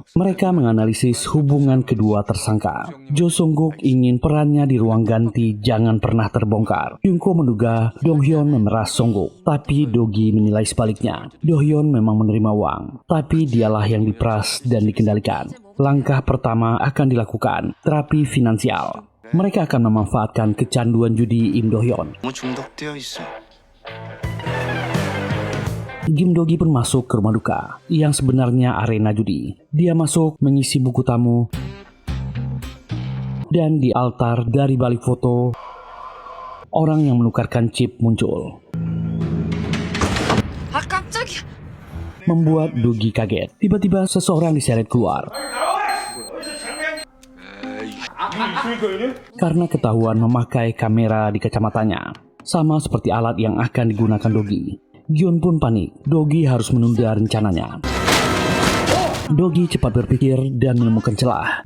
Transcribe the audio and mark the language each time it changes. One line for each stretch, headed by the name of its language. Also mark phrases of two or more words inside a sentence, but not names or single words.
Indonesian: Mereka menganalisis hubungan kedua tersangka. Jo Seung-guk ingin perannya di ruang ganti jangan pernah terbongkar. Kyung-ko menduga Dong-hyun memeras Seung-guk, tapi Do-gi menilai sebaliknya. Do-hyun memang menerima uang, tapi dialah yang diperas dan dikendalikan. Langkah pertama akan dilakukan, terapi finansial. Mereka akan memanfaatkan kecanduan judi Im Do-hyun.
Korean: 너무 중독되어 있어.
Indonesian: Kim Do-gi pun masuk ke rumah duka, yang sebenarnya arena judi. Dia masuk mengisi buku tamu, dan di altar dari balik foto, orang yang menukarkan chip muncul.
Korean: 아, 깜짝이야.
Indonesian: Membuat Do-gi kaget. Tiba-tiba seseorang diseret keluar. karena ketahuan memakai kamera di kacamatanya, sama seperti alat yang akan digunakan Dogi. Gion pun panik. Dogi harus menunda rencananya. Dogi cepat berpikir dan menemukan celah.